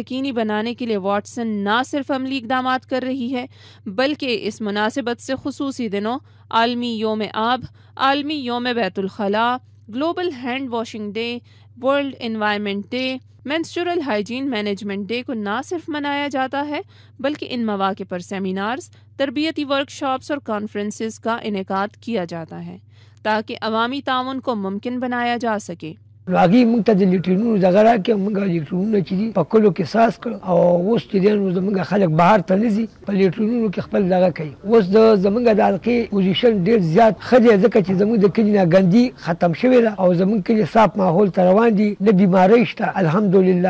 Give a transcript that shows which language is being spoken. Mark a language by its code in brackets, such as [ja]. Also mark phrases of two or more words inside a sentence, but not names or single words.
[ur] یقینی بنانے کے لیے واٹسن نہ صرف عملی اقدامات کر رہی ہے بلکہ اس مناسبت سے خصوصی دنوں عالمی یوم آب، عالمی یوم بیت الخلاء، گلوبل ہینڈ واشنگ ڈے، ورلڈ انوائرمنٹ ڈے، مینسٹرل ہائیجین مینجمنٹ ڈے کو نہ صرف منایا جاتا ہے بلکہ ان مواقع پر سیمینارز، تربیتی ورکشاپس اور کانفرنسز کا انعقاد کیا جاتا ہے تاکہ عوامی تعاون کو ممکن بنایا جا سکے۔ [ps] راګي موږ ته د لیټرونو دغه راکې موږ لیټرونونه چې دي په کلو کې ساس کړ او اوس چې دی نو زموږ خلک بهر ته نه ځي په لیټرونو کې خپل دغه کوي. اوس د زموږ د حلقې پوزیشن ډېر زیات ښه دی ځکه چې زموږ د کلي نه ګندي ختم شوې ده او زموږ کلي صاف ماحول ته روان دي، نه بیمارۍ شته الحمدلله.